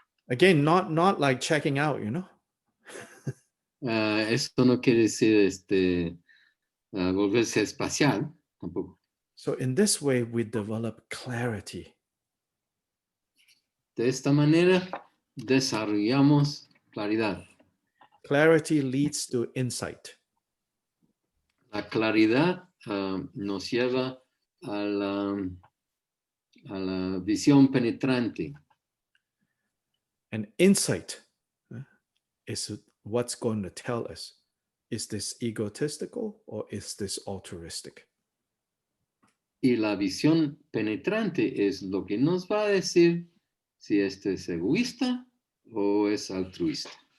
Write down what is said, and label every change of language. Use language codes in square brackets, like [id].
[en] Again, not like checking out, you know. [es] Esto no quiere decir volverse espacial tampoco. [en] So in this way, we develop clarity. [es] De esta manera desarrollamos claridad. [en] Clarity leads to insight. [es] La claridad nos lleva a la visión penetrante. [en] And insight is what's going to tell us, is this egotistical or is this altruistic? [es] Y la visión penetrante es lo que nos va a decir si este es egoísta o es altruista.